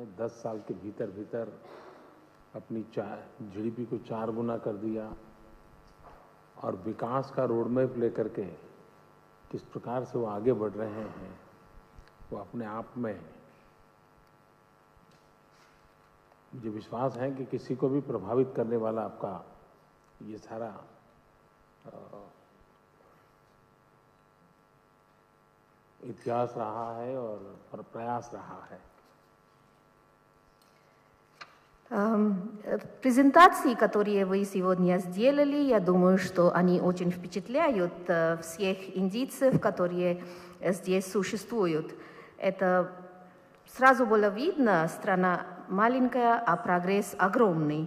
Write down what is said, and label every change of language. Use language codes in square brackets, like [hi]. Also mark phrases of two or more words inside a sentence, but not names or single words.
[hi] 10 साल के भीतर अपनी जीडीपी को 4 गुना कर दिया और विकास का रोड मैप लेकर के किस प्रकार से वो आगे बढ़ रहे हैं, वो अपने आप में मुझे विश्वास है कि किसी को भी प्रभावित करने वाला आपका ये सारा इतिहास रहा है और प्रयास रहा है। [ru] Презентации, которые вы сегодня сделали, я думаю, что они очень впечатляют всех индийцев, которые здесь существуют. Это сразу было видно, страна маленькая, а прогресс огромный.